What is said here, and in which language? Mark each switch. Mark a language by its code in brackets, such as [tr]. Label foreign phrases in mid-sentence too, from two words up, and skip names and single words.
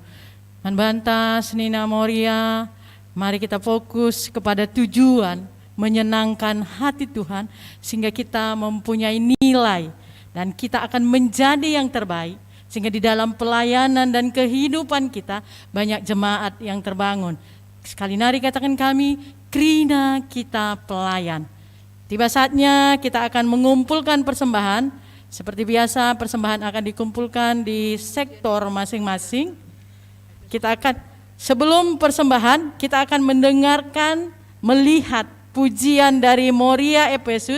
[btx] Manbanta Senina [id] Moria, mari kita fokus kepada tujuan menyenangkan hati Tuhan sehingga kita mempunyai nilai dan kita akan menjadi yang terbaik sehingga di dalam pelayanan dan kehidupan kita banyak jemaat yang terbangun. [btx] Sekali nari [id] katakan kami, Krina kita pelayan. Tiba saatnya kita akan mengumpulkan persembahan. Seperti biasa persembahan akan dikumpulkan di sektor masing-masing. Kita akan sebelum persembahan kita akan mendengarkan, melihat pujian dari Moria Efesus.